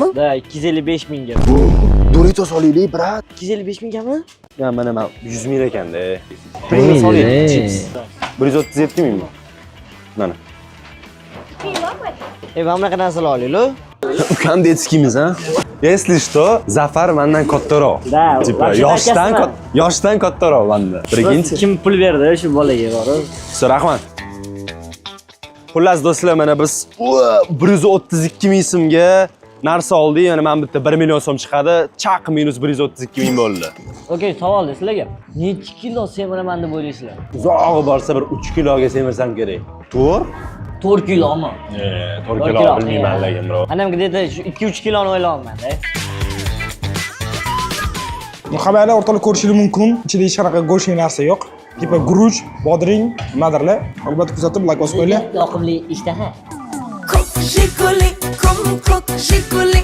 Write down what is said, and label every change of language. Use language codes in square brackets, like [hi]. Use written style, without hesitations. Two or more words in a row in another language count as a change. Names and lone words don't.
[uz] Da, 255 mingga. Doritos olaylik, brat. 255 mingami? Ya mana 100 ming ekanda. Doritos olaylik, chips. 137 mingmi? Mana. Mana bunaqa narsalar olaylik. Ukam detskiymiz, ha? [ru] Если что, [uz] Zafar mendan kattaroq. Da, Tipa Rashid akasi yoshdan kattaroq menda. Birinchi. Kim pul berdi shu bolaga borib? Rahmat. Xullas do'stlar, mana biz 132 ming so'mga narsa oldik. Yana men bitta 1 million so'm chiqadi. Chaq minus 132 ming bo'ldi. Okey, savol sizlarga. Necha kilo semiraman deb o'ylaysizlar? Uzog'i borsa bir 3 kiloga semirsam kerak. To'g'ri? 4 kilomi? 4 kilo bilmayman lekin bro. Anam где-то 2-3 kiloni o'ylayapman-da. Muhabbatlar orqali ko'rishingiz mumkin. Ichida hech qanaqa go'shtli narsa yo'q. Tipa guruch, bodring, nimadirlar. Albatta kuzatib, like bosib qo'yinglar. Yoqimli ishtaha. Ko'k jiguli, ko'k jiguli.